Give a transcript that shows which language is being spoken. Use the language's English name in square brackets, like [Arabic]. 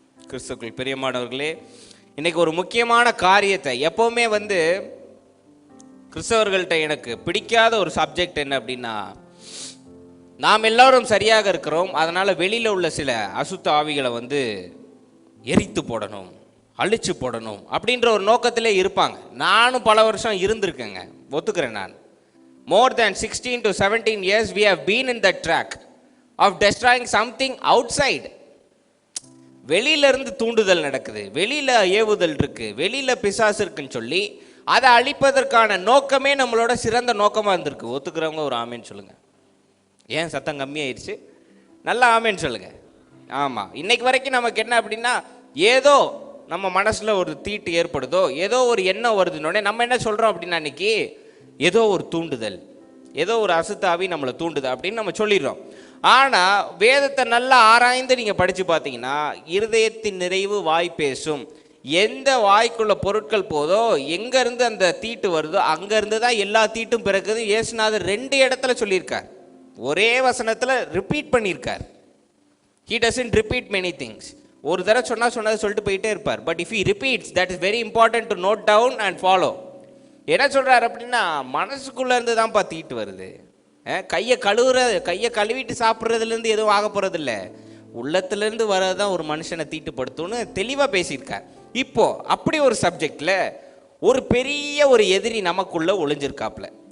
[Tamil] கிறிஸ்துவுக்குள் பிரியமானவர்களே, இன்றைக்கி ஒரு முக்கியமான காரியத்தை, எப்போவுமே கிறிஸ்தவர்கள்ட்ட எனக்கு பிடிக்காத ஒரு சப்ஜெக்ட் என்ன அப்படின்னா, நாம் எல்லோரும் சரியாக இருக்கிறோம், அதனால் வெளியில் உள்ள சில அசுத்த ஆவிகளை எரித்து போடணும், அழிச்சு போடணும் அப்படின்ற ஒரு நோக்கத்திலே இருப்பாங்க. நானும் பல வருஷம் இருந்திருக்கேங்க, ஒத்துக்கிறேன். [English] நான் more than 16 to 17 years we have been in that track of destroying something outside. [Tamil] வெளியிலிருந்து தூண்டுதல் நடக்குது, வெளியில் ஏவுதல் இருக்குது, வெளியில் பிசாசு இருக்குன்னு சொல்லி அதை அழிப்பதற்கான நோக்கமே நம்மளோட சிறந்த நோக்கமாக இருந்திருக்கு. ஒத்துக்கிறவங்க ஒரு ஆமேன்னு சொல்லுங்கள். ஏன் சத்தம் கம்மியாயிருச்சு? நல்லா ஆமேன்னு சொல்லுங்கள். ஆமாம், இன்னைக்கு வரைக்கும் நமக்கு என்ன அப்படின்னா, ஏதோ நம்ம மனசில் ஒரு தீட்டு ஏற்படுதோ, ஏதோ ஒரு எண்ணம் வருதுன்னொடனே நம்ம என்ன சொல்கிறோம் அப்படின்னா, அன்றைக்கி ஏதோ ஒரு தூண்டுதல், ஏதோ ஒரு அசுத்தாவி நம்மளை தூண்டுது அப்படின்னு நம்ம சொல்லிடுறோம். ஆனால் வேதத்தை நல்லா ஆராய்ந்து நீங்கள் படித்து பார்த்தீங்கன்னா, இருதயத்தின் நிறைவு வாய் பேசும். எந்த வாய்க்குள்ள பொருட்கள் போதோ, எங்கேருந்து அந்த தீட்டு வருதோ அங்கேருந்து தான் எல்லா தீட்டும் பிறகுது. இயேசுநாதர் 2 இடத்துல சொல்லியிருக்கார், ஒரே வசனத்தில் ரிப்பீட் பண்ணியிருக்கார். [English] He doesn't repeat many things. [Tamil] ஒரு தடவை சொன்னதை சொல்லிட்டு போயிட்டே இருப்பார். [English] But if he repeats, that is very important to note down and follow. [Tamil] என்ன சொல்கிறார் அப்படின்னா, மனசுக்குள்ளேருந்து தான்ப்பா தீட்டு வருது. கையை கழுவிட்டு சாப்பிட்றதுலேருந்து எதுவும் ஆக போகிறதில்ல, உள்ளத்துலேருந்து வர்றது தான் ஒரு மனுஷனை தீட்டுப்படுத்தும்னு தெளிவாக பேசியிருக்கார். இப்போது அப்படி ஒரு சப்ஜெக்டில் ஒரு பெரிய ஒரு எதிரி நமக்குள்ளே ஒளிஞ்சிருக்காப்புல.